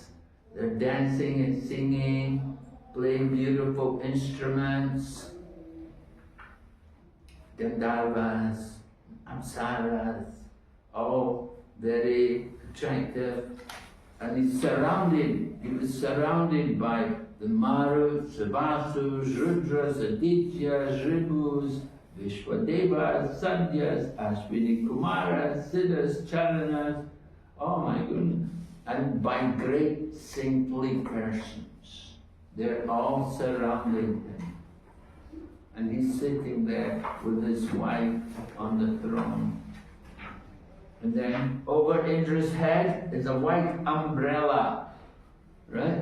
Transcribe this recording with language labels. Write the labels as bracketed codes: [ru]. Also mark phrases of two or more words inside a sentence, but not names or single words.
[en] They're dancing and singing, playing beautiful instruments. Gandharvas, Apsaras, all very attractive. And he was surrounded by the Maruts, the Vasus, Rudras, Adityas, Ribus, Vishwadevas, Sadyas, Ashwini Kumaras, Siddhas, Charanas, oh my goodness, and by great saintly persons. They're all surrounding him. And he's sitting there with his wife on the throne. And then over Indra's head is a white umbrella, right?